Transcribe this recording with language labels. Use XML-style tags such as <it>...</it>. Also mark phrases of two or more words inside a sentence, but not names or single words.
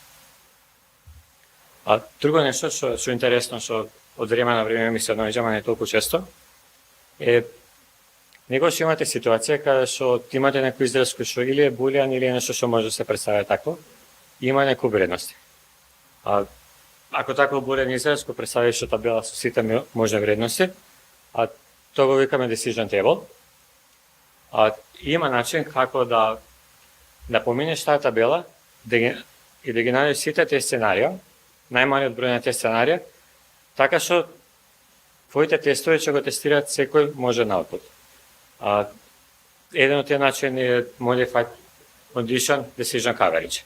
<mk>Друго нешто што е интересно, што од време на време ми се доаѓа, не толку често, е некогаш имате ситуација каде што имате некој израз кој што или е булијан или е нешто што може да се представи тако, и има некои вредности. Ако таков булијан израз го представиш што табела со сите можни вредности, тоа го викаме</mk> <en>decision table.</en> <mk>Има начин како да поминеш таа табела и да ги најдеш сите тие сценарија, најмалиот број на тие сценарија, така што твоите тестови ќе го тестираат секој можен output. Еден од тие начини е</mk> <en>Modified Condition Decision Coverage.</en>